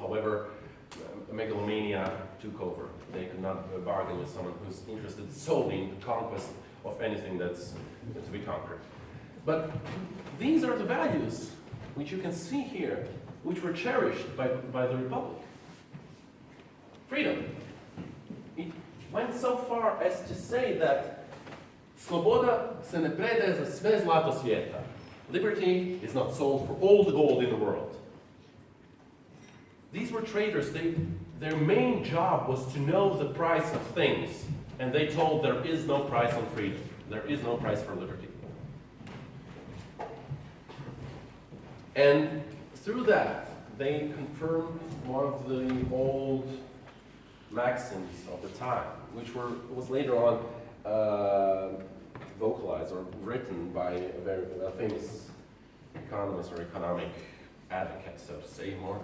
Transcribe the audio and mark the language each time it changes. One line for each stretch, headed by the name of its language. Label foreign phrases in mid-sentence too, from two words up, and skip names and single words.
English: However, megalomania took over. They could not bargain with someone who's interested solely in the conquest of anything that's to be conquered. But these are the values which you can see here, which were cherished by the Republic. Freedom. It went so far as to say that
Croatian: sloboda se ne predaje za sve zlato svijeta.
English: Liberty is not sold for all the gold in the world. These were traders. Their main job was to know the price of things, and they told there is no price on freedom. There is no price for liberty. And through that, they confirmed one of the old maxims of the time, which was later on vocalized or written by a famous economist or economic advocate, so to say more.